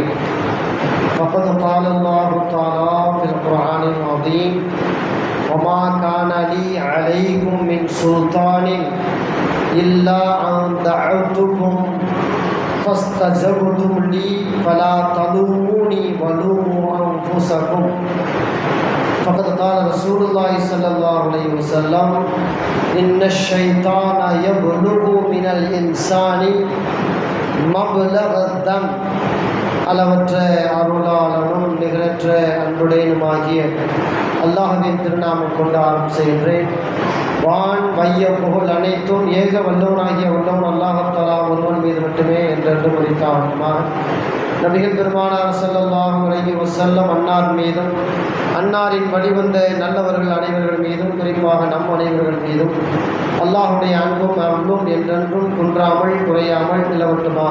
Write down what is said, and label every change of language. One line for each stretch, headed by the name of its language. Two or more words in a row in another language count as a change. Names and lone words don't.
Arabic: فقد قال الله تعالى في القرآن العظيم: وما كان لي عليكم من سلطان إلا أن دعوتكم فاستجبتم لي فلا تلوموني ولوموا أنفسكم. فقد قال رسول الله صلى الله عليه وسلم: إن الشيطان يبلغ من الإنسان مبلغ الدم.
Tamil: அளவற்ற அருளாளனும் நிகரற்ற அன்புடையனுமாகிய அல்லாஹ்வின் திருநாமம் கொண்டு ஆரம்பிக்கின்றேன். வான் வைய புகழ் அனைத்தும் ஏக வல்லவனாகிய வல்லவன் அல்லாஹ் தஆலா ஒருவன் மீது மட்டுமே என்றென்று உரைத்தான். நபிகள் பெருமானார்
Arabic: صلى الله عليه وسلم
Tamil: அன்னார் மீதும் அன்னாரின் வழிவந்த நல்லவர்கள் அனைவர்கள் மீதும் குறிப்பாக நம் அனைவர்கள் மீதும் அல்லாஹுடைய அன்பும் அருளும் என்றென்றும் குன்றாமல் குறையாமல் நிலவட்டுமாக.